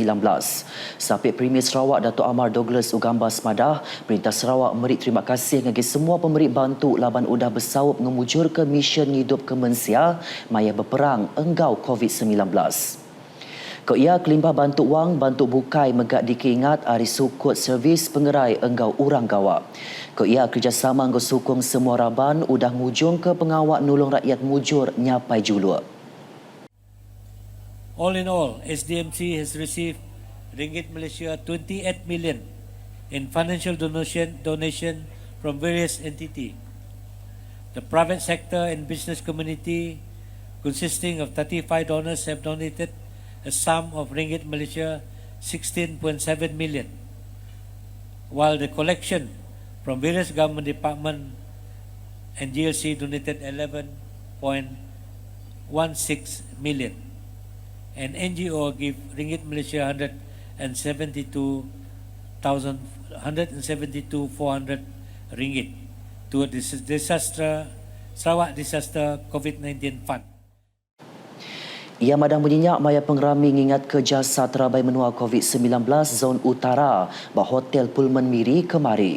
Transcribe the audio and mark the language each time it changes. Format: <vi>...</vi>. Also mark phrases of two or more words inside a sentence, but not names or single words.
<iba>Sapit Premier Sarawak Datuk Amar Douglas Ugambas Madah, Perintah Sarawak memberi terima kasih ngagi semua pemberi bantu laban udah bersaup ngemujur ke mission hidup kemensia maya berperang Enggau COVID-19. Ia kelimpah bantu wang, bantu bukai megak dikingat hari sukut servis pengerai enggau urang gawak. Ia kerjasama enggau sukung semua raban udah mujung ke pengawak nulung rakyat mujur nyapai juluk.</iba> <en>All in all, SDMC has received Ringgit Malaysia 28 million in financial donation from various entities. The private sector and business community, consisting of 35 donors, have donated a sum of Ringgit Malaysia 16.7 million, while the collection from various government department and GLC donated 11.16 million, and NGO give Ringgit Malaysia 172,400 ringgit to a Sarawak Disaster COVID-19 Fund.</en> <iba>Ia madah menyenyak maya pengerami mengingat ke jasa terabai menua COVID-19 zon utara bah Hotel Pullman Miri kemari.</iba>